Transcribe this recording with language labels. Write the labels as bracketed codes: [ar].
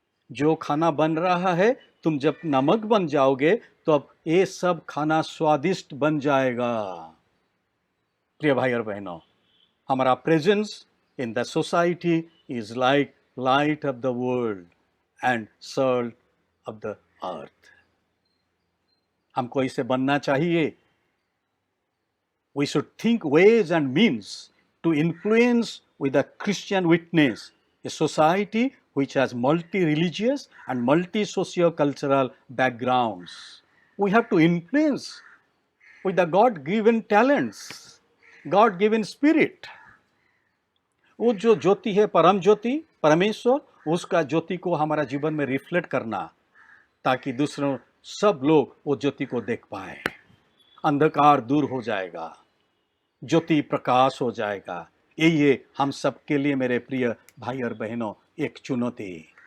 [hi] जो खाना बन रहा है, तुम जब नमक बन जाओगे तो अब ये सब खाना स्वादिष्ट बन जाएगा। प्रिय भाई और बहनों, हमारा [en] Presence in the society is like light of the world and salt of the earth. [hi] हमको इसे बनना चाहिए। [en] We should think ways and means to influence with a Christian witness a society which has multi-religious and multi-socio-cultural backgrounds. We have to influence with the God-given talents, God-given spirit. [hi] वो जो ज्योति है, परम ज्योति, परमेश्वर, उसका ज्योति को हमारा जीवन में रिफ्लेक्ट करना, ताकि दूसरों सब लोग वो ज्योति को देख पाए। अंधकार दूर हो जाएगा, ज्योति प्रकाश हो जाएगा। ये हम सब के लिए, मेरे प्रिय भाई और बहनों, एक चुनौती।